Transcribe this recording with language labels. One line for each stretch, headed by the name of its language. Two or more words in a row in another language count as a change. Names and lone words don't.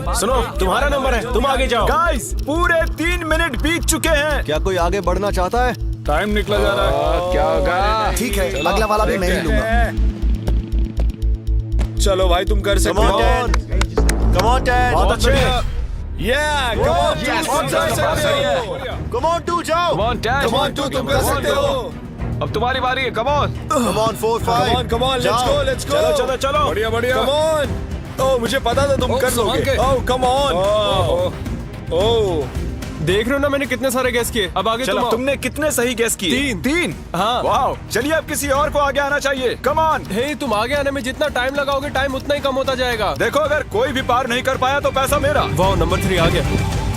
Hindi: सुनो, तुम्हारा नंबर है, तुम आगे जाओ। गाइस, पूरे 3 मिनट बीत चुके हैं। क्या कोई आगे बढ़ना चाहता है? टाइम निकला जा रहा है। क्या होगा? ठीक है, अगला वाला भी मैं ही लूंगा। चलो भाई, तुम कर सकते हो।
English: come on
Hindi: 10। बहुत अच्छे।
English: Yeah, come on, come on 2, जाओ। Come on, 10. Come on 2,
Hindi: तुम कर सकते हो। अब तुम्हारी बारी है।
English: Come on. Come on 4, 5. Come on, let's go, let's go।
Hindi: चलो चलो चलो। बढ़िया, बढ़िया।
English: Come on।
Hindi: ओह, मुझे पता था तुम कर संभाल लोगे। के। ओह,
English: come on। ओह,
Hindi: देख रहे हो ना, मैंने कितने सारे गैस किए। अब आगे तुम आओ। तुमने कितने सही गेस किए? 3। हाँ। वाह, चलिए अब किसी और को आगे आना चाहिए।
English: come on.
Hindi: हे, तुम आगे आने में जितना टाइम लगाओगे, टाइम उतना ही कम होता जाएगा। देखो, अगर कोई भी पार नहीं कर पाया तो पैसा मेरा। वाह, नंबर 3 आ गया।